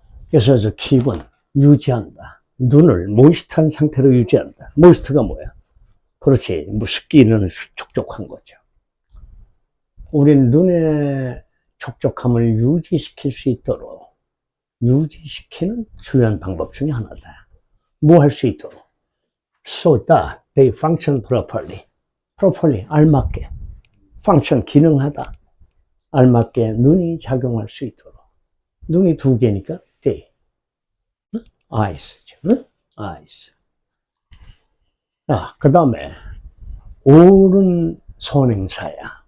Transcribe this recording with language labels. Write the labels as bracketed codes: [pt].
[ko] 그래서 저 킵은 유지한다. 눈을 모이스트한 상태로 유지한다. 모이스트가 뭐야? 그렇지. 뭐 습기는 촉촉한 거죠. 우린 눈의 촉촉함을 유지시킬 수 있도록 유지시키는 중요한 방법 중에 하나다. 뭐 할 수 있도록. [en] So that they function properly. [ko] properly, 알맞게. function, 기능하다. 알맞게 눈이 작용할 수 있도록. 눈이 두 개니까 they. eyes죠. eyes. 그 다음에 all은 선행사야.